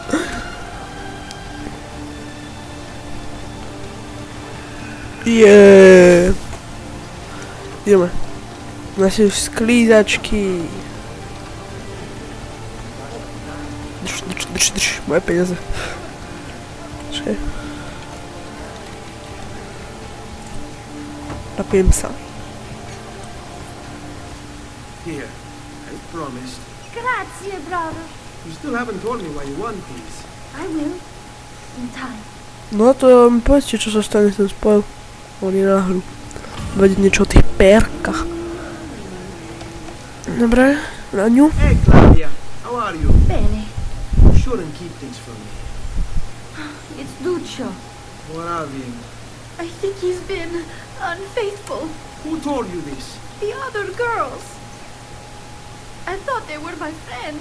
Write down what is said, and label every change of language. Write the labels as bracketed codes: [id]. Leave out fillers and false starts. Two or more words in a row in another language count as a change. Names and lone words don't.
[sk] Ideme. Naše sklízačky. Drž, moje peniaze. Čakaj. Napijem sa. [en] Here, as promised. Grazie, brother. You still haven't told me why you want these. I will. In time. [sk] No to mi povedzte, čo sa stane s tým spojom. Oni náhľu. Vedieť niečo o tých pérkach. Dobre, na ňu. [en] Hey, Claudia. How are you? Bene. You shouldn't keep things from me. It's Duccio. What have you? I think he's been unfaithful. Who told you this? The other girls. I thought they were my friends.